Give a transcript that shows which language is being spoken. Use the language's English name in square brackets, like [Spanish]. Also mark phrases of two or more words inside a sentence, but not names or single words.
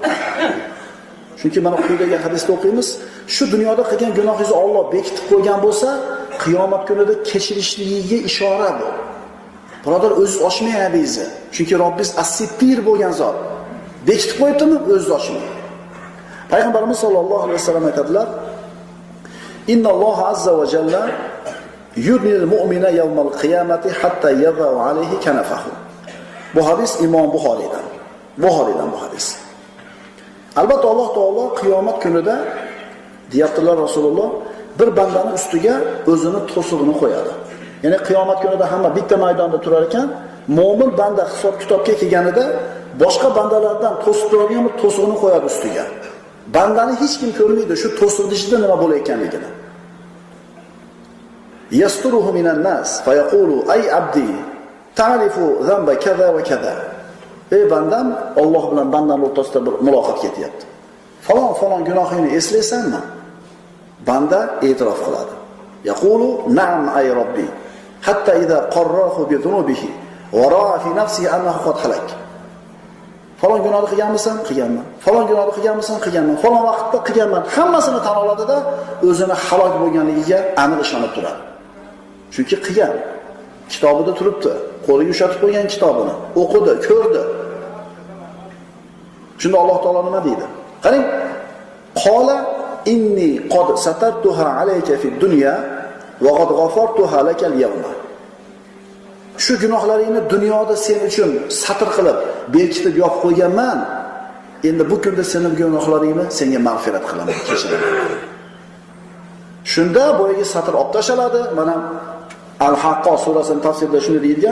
[Uzbek] Chunki mana quyidagi hadisda o'qiymiz, shu dunyoda qilgan gunohingizni Alloh bekitib qo'ygan bo'lsa, qiyomat kunida kechirishligiga ishora bu. Birodar, o'zingiz ochmang aybingizni. Chunki Robbingiz as-sittir bo'lgan zot. Bekitib qo'yibdimi, o'zingiz ochmang. [Arabic] Payg'ambarimiz صلى الله عليه وسلم aytadilar: "إن الله عز وجل يدني المؤمن يوم القيامة حتى يضع عليه كنفه." [Uzbek] Bu hadis Imom Buxoriydan. Buxoriydan bu hadis. Albatta Alloh taolo qiyomat kunida deyaptilar Rasululloh, bir bandaning ustiga o'zini to'sig'ini qo'yadi. Ya'ni qiyomat kunida hamma bitta maydonda turar ekan, mo'min banda hisob kitobga kelganida boshqa bandalardan to'sib turadigan bir to'sig'ini qo'yadi ustiga. Bandani hech kim ko'rmaydi shu to'siqning ichida nima bo'layotganligini. [Arabic] يستره من الناس فيقول أي عبدي تعرف ذنب كذا وكذا. [Uzbek] Ey bandam, Alloh bilan bandaning o'rtasida bir muloqot ketyapti. Falon gunohingni eslaysanmi? Banda e'tirof qiladi. [Arabic] يقول نعم أي رب. حتى إذا قرره بذنوبه ورأى في نفسه أنه قد هلك. [Uzbek] Falon gunohni qilganmisan? Qilganman. Falon gunohni qilganmisan? Qilganman. Falon vaqtda qilganman. Hammasini tan oladida o'zini halok bo'lganligiga aniq ishonib turadi. Chunki qilgan. Kitobida turibdi. Qo'liga ushatib qo'ygan kitobini o'qidi, ko'rdi. Shunda Alloh taolo nima deydi? [Arabic] Qarang, قال إني قد سترتها عليك في الدنيا وقد غفرتها لك اليوم. [Uzbek] Shu gunohlaringni dunyoda sen uchun satr qilib, bekitib yopib qo'yganman. Endi bu kunda sening gunohlaringni senga mag'firat qilaman, kechiraman. Shunda boyagi satr olib tashaladi. Mana Al-Haqqo surasining tafsirida shuni deyilgan.